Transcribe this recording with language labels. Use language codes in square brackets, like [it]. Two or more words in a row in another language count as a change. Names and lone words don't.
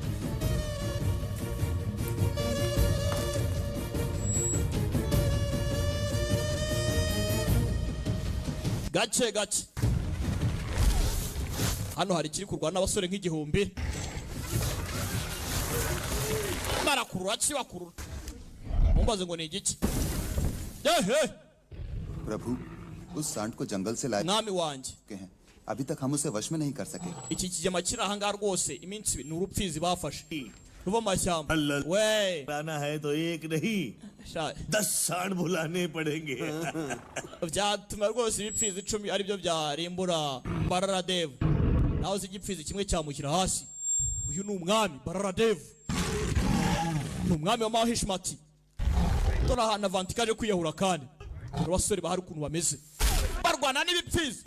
[rw] Gake gake hano hari kiri kurwana n'abasore nk'igihumbi. Barakurura kibakurura. Mumbaze ngo ni igiki? [hi] प्रभु, उस सांड को जंगल से लाए [rw] Mwami wanjye [hi] हैं। अभी तक हम उसे वश में नहीं कर सके। [rw] iki kigema kiri aha ngaha rwose iminsi ni urupfizi bafashe ruva mu mashyamba. We [hi] लाना है तो एक नहीं [rw] sha [hi] 10 सांड बुलाने पड़ेंगे। [rw] byatuma rwose ibipfizi 10 ari byo byarimbura Barara Devu. Naho uzi igipfizi kimwe cyamushyira hasi. Uyu ni umwami Barara Devu, ni umwami w'amaheshimati. Dore ahantu Avantika aje kwiyahura kandi dore abasore bahari ukuntu bameze barwana n'ibipfizi.